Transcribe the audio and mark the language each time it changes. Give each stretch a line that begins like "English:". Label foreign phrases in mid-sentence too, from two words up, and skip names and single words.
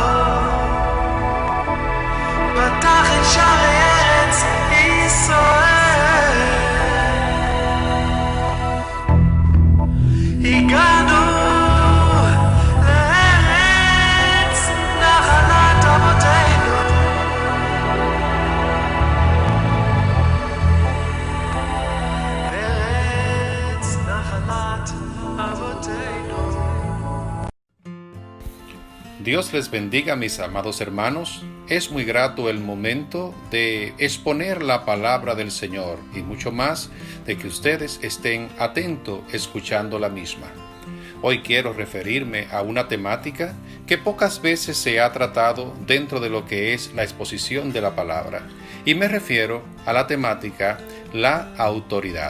Hebrew: פתח את שערי ארץ ישראל הגענו לארץ נחלת אבותינו ארץ נחלת אבותינו.
Spanish: Dios les bendiga, mis amados hermanos. Es muy grato el momento de exponer la palabra del Señor y mucho más de que ustedes estén atentos escuchando la misma. Hoy quiero referirme a una temática que pocas veces se ha tratado dentro de lo que es la exposición de la palabra, y me refiero a la temática la autoridad.